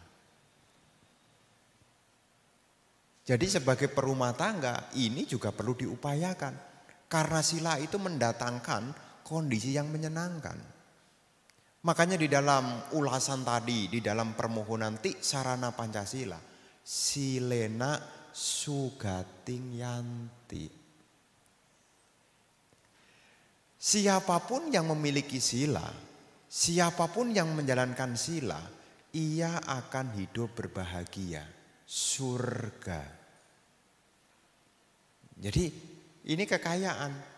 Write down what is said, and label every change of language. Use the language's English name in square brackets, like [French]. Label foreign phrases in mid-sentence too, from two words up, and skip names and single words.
[Indonesian] Jadi sebagai perumah tangga ini juga perlu diupayakan. Karena sila itu mendatangkan kondisi yang menyenangkan. Makanya di dalam ulasan tadi, di dalam permohonan Tiksarana Pancasila, [Pali] silena sugating yanti. [Indonesian] Siapapun yang memiliki sila, siapapun yang menjalankan sila, ia akan hidup berbahagia, surga. Jadi ini kekayaan.